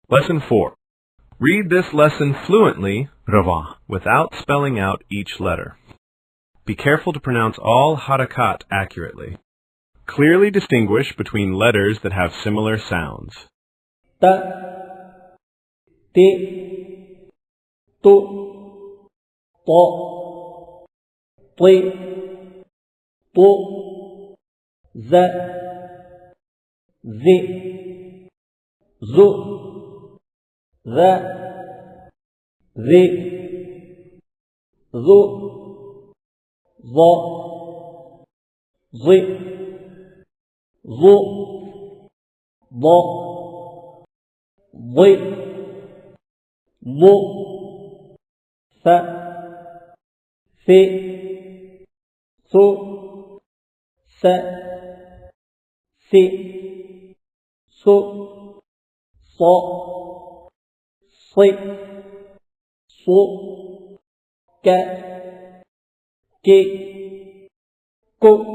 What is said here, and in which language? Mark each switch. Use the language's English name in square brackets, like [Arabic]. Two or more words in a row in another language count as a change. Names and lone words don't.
[English] Lesson 4. Read this lesson fluently without spelling out each letter. Be careful to pronounce all harakat accurately. Clearly distinguish between letters that have similar sounds. Ta, ti, tu, to, ti, tu, za, zi, zu, za, zi, zu, za, zi, zu, za, ضي ضو ف في ثو س سي سو ص صي صو ك كي كو